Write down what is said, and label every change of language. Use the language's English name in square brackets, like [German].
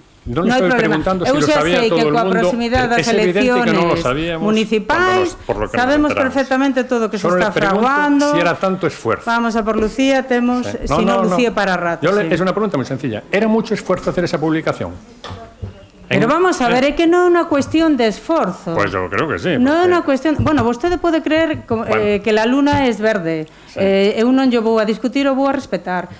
[Spanish] No le estoy preguntando si lo sabía todo el mundo. [Galician] Proximidade das elecciones municipais, sabemos perfectamente todo o que se está fraguando. [Spanish] Si era tanto esfuerzo. [Galician] Vamos a por Lucía, temos, si no, Lucía para rato. [Spanish] Es una pregunta muy sencilla. ¿Era mucho esfuerzo hacer esa publicación? [Galician] Pero vamos a ver, é que non é unha cuestión de esforzo. [Spanish] Pues yo creo que sí. [Galician] Non é unha cuestión... Bueno, vostede pode creer [Spanish] que la luna es verde. [Galician] Eu non yo vou a discutir ou vou a respetar.